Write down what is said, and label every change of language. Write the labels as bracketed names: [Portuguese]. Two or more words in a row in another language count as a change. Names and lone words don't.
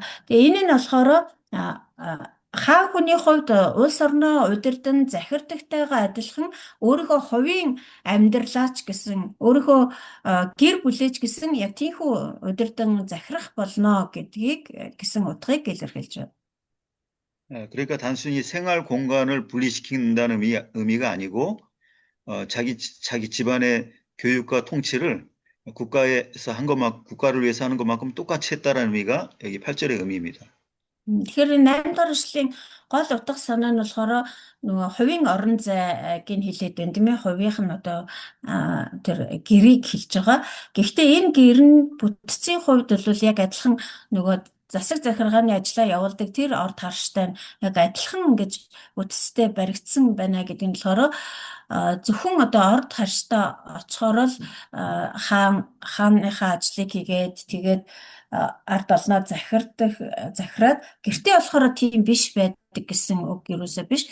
[Mongolian] Тэгээ энэ нь болохоор хаа хүний хувьд улс орноо удирдан захирдагтайгаа адилхан өөрийнхөө хувийн амьдралаач гэсэн өөрийнхөө гэр бүлээч гэсэн яг тийхүү удирдан захирах болно гэдгийг гэсэн утгыг илэрхийлж байна. [Korean] 그러니까 단순히 생활 공간을 분리시킨다는 의미가 아니고 자기 집안의 교육과 통치를 국가를 위해서 하는 것만큼 똑같이 했다는 의미가 여기 8절의 의미입니다. [Mongolian] Тэгэхээр 8 дугаар ишлэлийн гол утга санаа нь болохоор нөгөө хувийн орон зайг хэлээд байна тийм ээ. Хувийнх нь одоо тэр гэрийг хэлж байгаа. Гэхдээ энэ гэр нь бүтцийн хувьд бол яг адилхан нөгөө засаг захиргааны ажлаа явуулдаг тэр орд харштай яг адилхан ингэж бүтцтэй баригдсан байна гэдэг нь болохоор зөвхөн одоо орд харштай очихоор л хааныхаа ажлыг тэгээд ард олноо захираад гэртээ болохоор тийм биш байдаг гэсэн үг юусаа биш.